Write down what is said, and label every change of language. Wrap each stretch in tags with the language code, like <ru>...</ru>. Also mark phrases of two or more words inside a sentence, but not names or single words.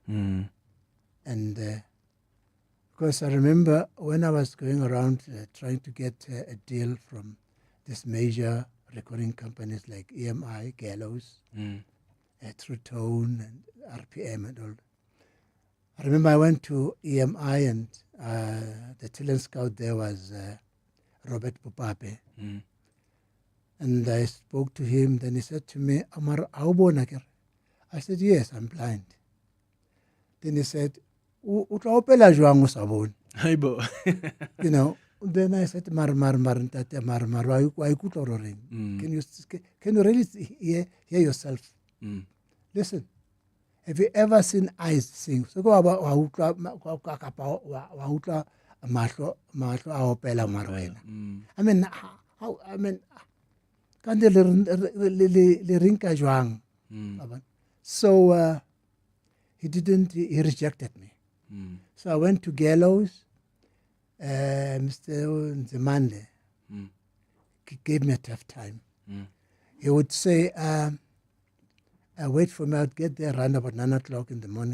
<en>And because I remember when I was going around trying to get a deal from these major recording companies like EMI, Gallows, True Tone, and RPM and all, I remember I went to EMI and the talent scout there was Robert Pupape. And I spoke to him. Then he said to me,</en> <st>Amar awubona ke?</st> <en>I said, yes, I'm blind. Then he said,</en> <st>"Utawopela jwang usabona?"</st> <en>You know. Then I said, "Mar,</en> <st>wa ikutlwa hore reng?</st> <en>Can you really hear yourself? Listen, have you ever seen eyes sing? So go about</en> <st>wa utlwa mahlo a opela mar wena.</st> <en>I mean, how? I mean,</en> <st>kante le rinka jwang?</st> <en>So he rejected me. So I went to Gallows. Mr. Nzimande gave me a tough time. He would say, wait for me, I'd get there around about 9 o'clock in the morning.</en>